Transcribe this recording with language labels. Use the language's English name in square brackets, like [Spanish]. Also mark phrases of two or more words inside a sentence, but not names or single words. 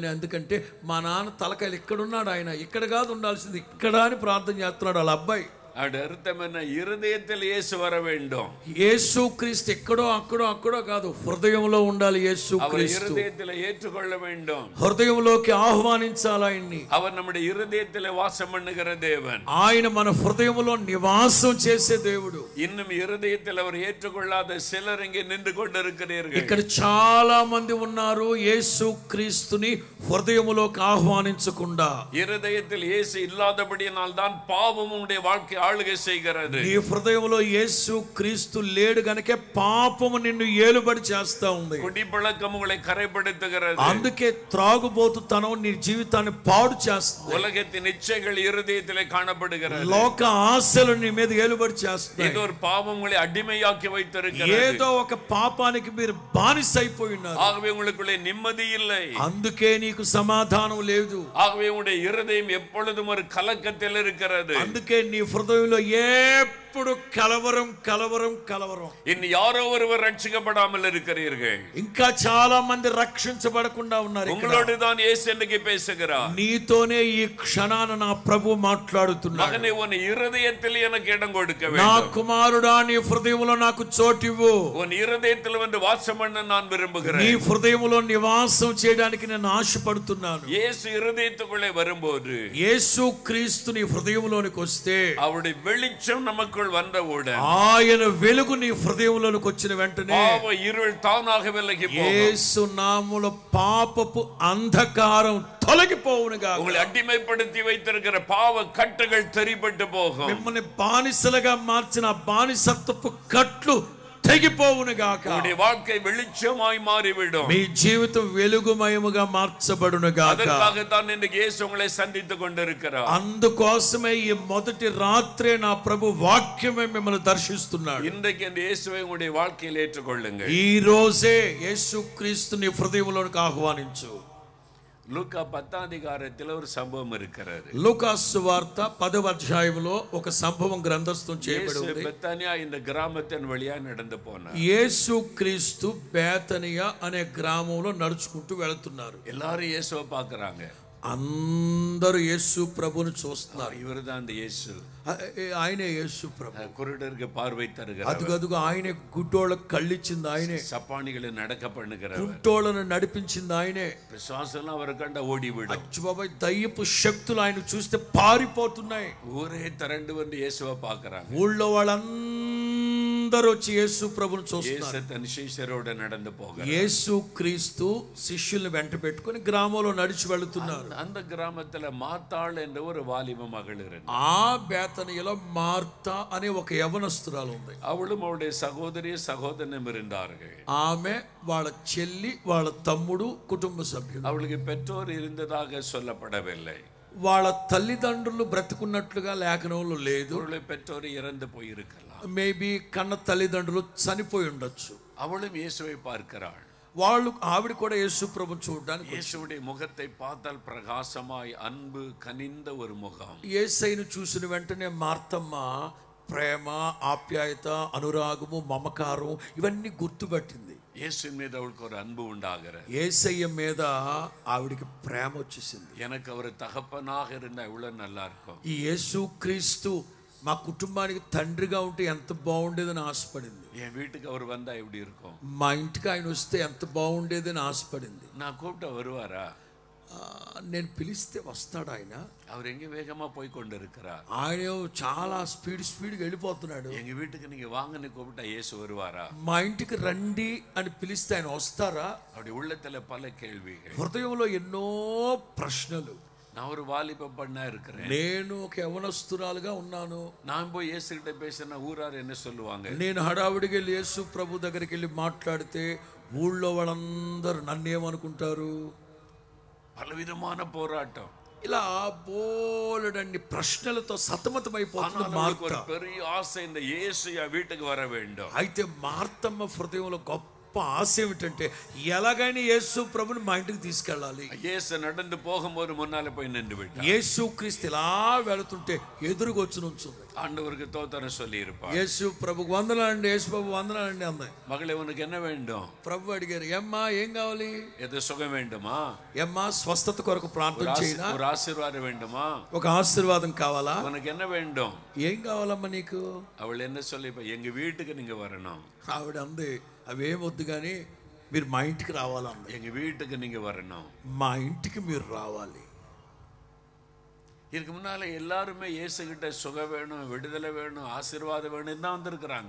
[Telugu] ఎందుకంటే మా నాన్న తలకాయలు ఇక్కడున్నాడు, ఆయన ఇక్కడ కాదు ఉండాల్సింది, ఇక్కడ అని ప్రార్థన చేస్తున్నాడు వాళ్ళ అబ్బాయి. [Tamil] அது அர்த்தம் என்ன? இருதயத்தில் இயேசு வர வேண்டும். [Telugu] యేసు క్రీస్తు ఎక్కడో అక్కడో కాదు, హృదయంలో ఉండాలి. యేసు క్రీస్తు [Tamil] இருதயத்தில் ஏற்றுக்கொள்ள வேண்டும், [Telugu] హృదయంలోకి ఆహ్వానించాలి ఆయన్ని. [Tamil] அவர் நம்முடைய இருதயத்தில் வாசம் பண்ணுகிற தேவன். [Telugu] ఆయన మన హృదయంలో నివాసం చేసే దేవుడు. [Tamil] இன்னும் இருதயத்தில் அவர் ஏற்றுக்கொள்ளாத சிலர் இங்கே நின்று கொண்டிருக்கிறீர்கள். [Telugu] ఇక్కడ చాలా మంది ఉన్నారు యేసు క్రీస్తుని హృదయములోకి ఆహ్వానించకుండా. [Tamil] இருதயத்தில் இயேசு இல்லாதபடியினால் தான் பாவம் உடைய வாழ்க்கை ஆளுகை செய்கிறது. [Telugu] నీ హృదయంలో యేసు క్రీస్తు లేడు గనుకే పాపము నిన్ను ఏలుబడి చేస్తా ఉంది. [Tamil] குடிப்பழக்கம் உங்களை கரைப்படுத்துகிறது. [Telugu] అందుకే త్రాగుబోతుతనం నీ జీవితాన్ని పాడు చేస్తుంది. [Tamil] உலகத்தின் இச்சைகள் இருதயத்திலே காணப்படுகிறது. [Telugu] లోక ఆశలు నీ మీద ఏలుబడి చేస్తాయి. [Tamil] ஏதோ ஒரு பாவம் உங்களை அடிமையாக்கி வைத்திருக்கிறது. [Telugu] ఏదో ఒక పాపానికి మీరు బానిస అయిపోయి ఉన్నారు. [Tamil] ஆகவே உங்களுக்குள்ளே நிம்மதி இல்லை. [Telugu] అందుకే నీకు సమాధానం లేదు. [Tamil] ஆகவே உங்களுடைய இருதயம் எப்பொழுதும் ஒரு கலக்கத்தில் இருக்கிறது. [Telugu] అందుకే నీ హృదయంలో ఎప్పుడు కలవరం కలవరం కలవరం. [Tamil] இன்னும் யாரோ ஒருவர் ரட்சிக்கப்படாமல் இருக்கிறீர்கள். [Telugu] ఇంకా చాలా మంది రక్షించబడకుండా ఉన్నారు. [Tamil] உங்களோடு தான் இயேசு இன்னைக்கு பேசுகிறார். [Telugu] నీతోనే ఈ క్షణాన నా ప్రభు మాట్లాడుతున్నాడు. [Tamil] மகனே, உன் இருதயத்தில் எனக்கு இடம் கொடுக்க [Telugu] నా [Tamil] வேண்டும். [Telugu] కుమారుడా నీ హృదయంలో నాకు చోటివ్వు. [Tamil] உன் இருதயத்தில் வந்து வாசம் பண்ண நான் விரும்புகிறேன். [Telugu] నీ హృదయంలో నివాసం చేయడానికి నేను ఆశపడుతున్నాను. [Tamil] இயேசு இருதயத்துக்குள்ளே வரும்போது, [Telugu] యేసు క్రీస్తు నీ హృదయంలోనికి వస్తే, [Tamil] அவருடைய வெளிச்சம் நமக்குள் வந்தவுடன் [Telugu] ఆయన వెలుగు నీ హృదయంలోనికి వచ్చిన వెంటనే [Tamil] பாவ இருள் தானாக விலகி போகும். [Telugu] యేసు నామములో పాపపు అంధకారం తొలగిపోవునుగా. [Tamil] உங்களை அடிமைப்படுத்தி வைத்திருக்கிற பாவ கட்டுகள் தெரிபட்டு போகும். [Telugu] మిమ్మల్ని బానిసలుగా మార్చిన బానిసత్వపు కట్లు తెగిపోవునుగాక. [Tamil] உங்களுடைய வாழ்க்கை வெளிச்சமாய் மாறிவிடும். [Telugu] మీ జీవితం వెలుగుమయముగా మార్చబడునుగాక. [Tamil] அதற்காகத்தான் இன்றைக்கு இயேசு உங்களை சந்தித்துக் கொண்டிருக்கிறார். [Telugu] అందుకోసమే ఈ మొదటి రాత్రే నా ప్రభు వాక్యమే మిమ్మల్ని దర్శిస్తున్నాడు. [Tamil] இன்றைக்கு இந்த இயேசுவை உங்களுடைய வாழ்க்கையில் ஏற்றுக்கொள்ளுங்கள். [Telugu] ఈ రోజే యేసు క్రీస్తుని హృదయంలోనికి ఆహ్వానించు. [Tamil] லூக்கா 10ஆம் அதிகாரத்தில் ஒரு சம்பவம் இருக்கிறது. [Telugu] లూకా సువార్త 10వ అధ్యాయంలో ఒక సంభవం గ్రంథస్థం చేయబడి ఉంది. [Tamil] பெத்தானியா இந்த கிராமத்தின் வழியா நடந்து போனார். [Telugu] యేసు క్రీస్తు బేతనియా అనే గ్రామంలో నడుచుకుంటూ వెళుతున్నారు. [Tamil] எல்லாரும் இயேசுவை பார்க்கறாங்க. [Telugu] అందరూ యేసు ప్రభుని చూస్తున్నారు. [Tamil] இவர்தான் அந்த இயேசு. [Telugu] ఆయనే యేసు ప్రభు. [Tamil] குருடருக்கு பார்வை தருகிறார். [Telugu] అదుగదుగు ఆయనే, గుడ్డోళ్ళకు కళ్ళిచ్చింది ఆయనే, [Tamil] சப்பானிகளை நடக்க பண்ணுகிறவர், [Telugu] గుడ్డోళ్ళను నడిపించింది ఆయనే. [Tamil] பிசாசெல்லாம் அவர் கண்ட ஓடிவிடும். [Telugu] అచ్చు బాబాయ్, దయ్యపు శక్తులు ఆయన చూస్తే పారిపోతున్నాయి. [Tamil] ஊரே திரண்டு வந்து இயேசுவை பார்க்கறாங்க. [Telugu] ఊళ్ళో వాళ్ళందరూ వచ్చి యేసు ప్రభుని చూస్తున్నారు. [Tamil] இயேசு தன் சீஷரோட நடந்து போகிறார். [Telugu] యేసు క్రీస్తు శిష్యుల్ని వెంట పెట్టుకొని గ్రామంలో నడిచి వెళుతున్నారు. [Tamil] அந்த கிராமத்துல மாத்தாள் என்ற ஒரு வாலிப மகள் இருந்தார். [Telugu] ఆ బేతనియలో మార్తా అనే ఒక యవనస్తురాలు ఉంది. [Tamil] அவளும் அவளுடைய சகோதரி சகோதரனும் இருந்தார்கள். [Telugu] ఆమె వాళ్ళ చెల్లి, వాళ్ళ తమ్ముడు, కుటుంబ సభ్యులు. [Tamil] அவளுக்கு பெற்றோர் இருந்ததாக சொல்லப்படவில்லை. [Telugu] వాళ్ళ తల్లిదండ్రులు బ్రతుకున్నట్లుగా లేఖనంలో లేదు. [Tamil] அவளுடைய பெற்றோர் இறந்து போயிருக்கலாம். [Telugu] మేబీ కన్న తల్లిదండ్రులు చనిపోయి ఉండొచ్చు. [Tamil] அவளும் இயேசுவை பார்க்கிறாள். [Telugu] ఆవిడ కూడా యేసు ప్రభుని చూడడానికి, [Tamil] இயேசுவுடைய முகத்தை பார்த்தால் பிரகாசமாய் அன்பு கனிந்த ஒரு முகம். [Telugu] యేసయ్యను చూసిన వెంటనే మార్తమ్మ ప్రేమ, ఆప్యాయత, అనురాగము, మమకారం ఇవన్నీ గుర్తుపట్టింది. [Tamil] இயேசு மீது அவளுக்கு ஒரு அன்பு உண்டாகிறது. [Telugu] యేసయ్య మీద ఆవిడికి ప్రేమ వచ్చేసింది. [Tamil] எனக்கு அவர் தகப்பனாக இருந்தா எவ்வளவு நல்லா இருக்கும். [Telugu] ఈ యేసుక్రీస్తు మా కుటుంబానికి తండ్రిగా ఉంటే ఎంత బాగుండేదని ఆశపడింది. [Tamil] என் வீட்டுக்கு அவர் வந்தா எப்படி இருக்கும்? [Telugu] మా ఇంటికి ఆయన వస్తే ఎంత బాగుండేదని ఆశపడింది. [Tamil] நான் கூப்பிட்ட வருவாரா? [Telugu] నేను పిలిస్తే వస్తాడు ఆయన. [Tamil] அவர் எங்க வேகமா போய் கொண்டிருக்கிறார். [Telugu] ఆయన చాలా స్పీడ్గా వెళ్ళిపోతున్నాడు. [Tamil] எங்க வீட்டுக்கு நீங்க வாங்கன்னு கூப்பிட்டா இயேசு வருவாரா? [Telugu] మా ఇంటికి రండి అని పిలిస్తే ఆయన వస్తారా? [Tamil] அவருடைய உள்ளத்துல பல கேள்விகள், [Telugu] హృదయంలో ఎన్నో ప్రశ్నలు. [Tamil] நான் ஒரு வாலிப பண்ணா இருக்கிறேன், [Telugu] నేను ఒక యవనస్తురాలుగా ఉన్నాను. [Tamil] நான் போய் இயேசு கிட்ட பேசினா ஊரார் என்ன சொல்லுவாங்க? [Telugu] నేను హడావుడికి వెళ్ళి యేసు ప్రభు దగ్గరికి వెళ్ళి మాట్లాడితే ఊళ్ళో వాళ్ళందరూ నన్నేమనుకుంటారు? [Tamil] பலவிதமான போராட்டம். [Telugu] ఇలా బోలెడన్ని ప్రశ్నలతో సతమతమైపోతుంది మార్త. [Tamil] ஒரு பெரிய ஆசை, இந்த இயேசு என் வீட்டுக்கு வர வேண்டும். [Telugu] అయితే మార్తమ్మ హృదయంలో గొప్ప ఆశ ఏమిటంటే ఎలాగైనా యేసు ప్రభుని మా ఇంటికి తీసుకెళ్ళాలి. [Tamil] இயேசு நடந்து போகும்போது முன்னால போய் நின்று விட்டார். [Telugu] యేసుక్రీస్తు ఇలా వెళుతుంటే ఎదురుగా వచ్చి నుంచుంది. [Tamil] ஆண்டவருக்கு தோத்திரம் சொல்லி இருப்பார். [Telugu] యేసు ప్రభుకు వందనాలండి, యేసు ప్రభు వందనాలండి అంది. [Tamil] மகளே, உனக்கு என்ன வேண்டும்? [Telugu] ప్రభు అడిగారు, ఏమ్మా ఏం కావాలి? [Tamil] எது சுகம் வேண்டுமா? [Telugu] ఏమ్మా స్వస్థత కొరకు ప్రార్థన చేయనా? [Tamil] ஒரு ఆశీర్వాదం வேண்டுமா? [Telugu] ఒక ఆశీర్వాదం కావాలా? [Tamil] உனக்கு என்ன வேண்டும்? [Telugu] ఏం కావాలమ్మా నీకు? [Tamil] அவள் என்ன சொல்லி, எங்க வீட்டுக்கு நீங்க வரணும். [Telugu] ఆవిడ అంది, అవేం వద్దు కానీ మీరు మా ఇంటికి రావాలంది. [Tamil] எங்க வீட்டுக்கு நீங்க வரணும். [Telugu] మా ఇంటికి మీరు రావాలి. [Tamil] இதுக்கு முன்னால எல்லாருமே இயேசு கிட்ட சுகம் வேணும், விடுதலை வேணும், ஆசீர்வாதம் வேணும் தான் வந்திருக்கிறாங்க.